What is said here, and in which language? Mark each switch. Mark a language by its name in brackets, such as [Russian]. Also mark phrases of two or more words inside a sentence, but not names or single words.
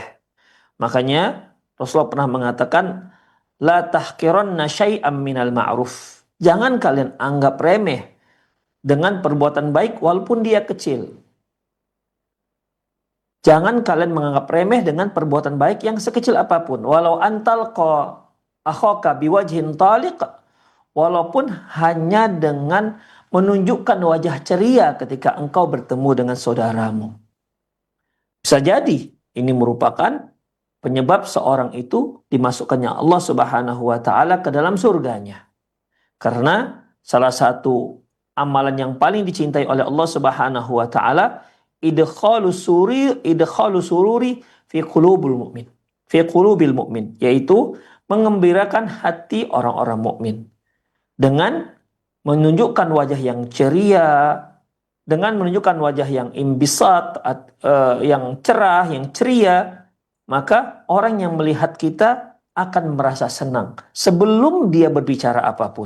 [Indonesian] Makanya Rasulullah pernah mengatakan, [Arabic] لا تحقرن شيئا من المعروف. [Indonesian] Jangan kalian anggap remeh dengan perbuatan baik walaupun dia kecil. Jangan kalian menganggap remeh dengan perbuatan baik yang sekecil apapun. [Arabic] ولو أن تلقى أخاك بوجه طلق. [Indonesian] Walaupun hanya dengan menunjukkan wajah ceria ketika engkau bertemu dengan saudaramu. Bisa jadi ini merupakan penyebab seorang itu dimasukkannya Allah [Arabic] سبحانه وتعالى [Indonesian] ke dalam surganya. Karena salah satu amalan yang paling dicintai oleh Allah [Arabic] سبحانه وتعالى إدخال السرور في قلوب المؤمن, [Indonesian] yaitu mengembirakan hati orang-orang mukmin dengan menunjukkan wajah yang ceria, dengan menunjukkan wajah yang imbisat, yang cerah, yang ceria, maka orang yang melihat kita akan merasa senang sebelum dia berbicara apapun.